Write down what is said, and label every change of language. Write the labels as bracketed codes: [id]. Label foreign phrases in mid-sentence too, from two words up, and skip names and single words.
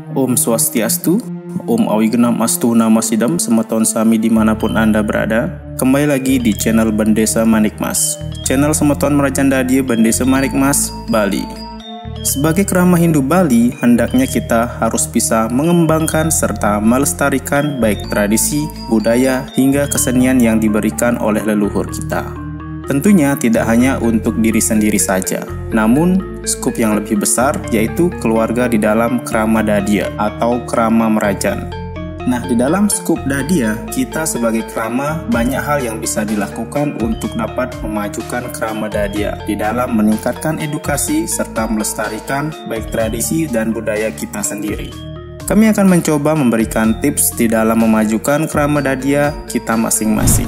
[sa] Om Swastiastu, Om Awigenam Astu Nama Sidam, [ban] semeton sami [id] dimanapun Anda berada. Kembali lagi di channel Bendesa Manikmas, channel semeton Merajan Dadia Bendesa Manikmas, Bali. Sebagai kerama Hindu Bali, hendaknya kita harus bisa mengembangkan serta melestarikan baik tradisi, budaya, hingga kesenian yang diberikan oleh leluhur kita. Tentunya tidak hanya untuk diri sendiri saja, namun skup yang lebih besar yaitu keluarga di dalam kerama Dadia atau kerama Merajan. Nah, di dalam skup Dadia, kita sebagai kerama banyak hal yang bisa dilakukan untuk dapat memajukan kerama Dadia di dalam meningkatkan edukasi serta melestarikan baik tradisi dan budaya kita sendiri. Kami akan mencoba memberikan tips di dalam memajukan kerama Dadia kita masing-masing.